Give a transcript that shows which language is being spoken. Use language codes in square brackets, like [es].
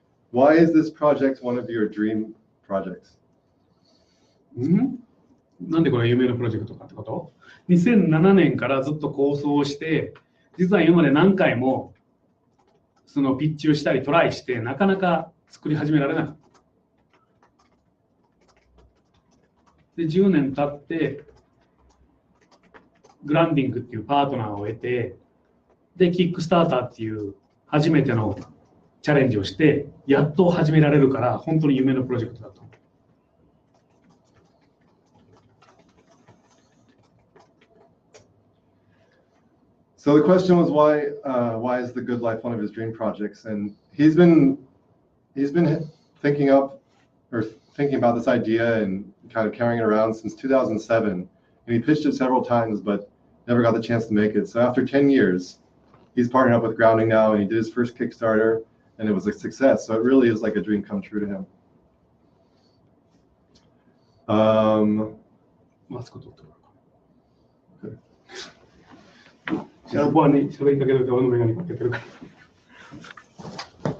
[en] Why is this project one of your dream projects? [ja] なんでこれ夢のプロジェクトかってこと？2007 年からずっと構想をして、実は今まで何回もそのピッチをしたりトライして、なかなか作り始められなかった。で10年経ってグランディングっていうパートナーを得て、でキックスターターっていう初めてのチャレンジをしてやっと始められるから、本当に夢のプロジェクトだと思 [en] So the question was why is the good life one of his dream projects? And he's been thinking about this idea and kind of carrying it around since 2007. And he pitched it several times, but never got the chance to make it. So after 10 years, he's partnering up with Grounding now, and he did his first Kickstarter, and it was a success. So it really is like a dream come true to him. [ja] マスク取ってもらうか。シャープワンに喋りかけといて、俺のメガネかけてるから。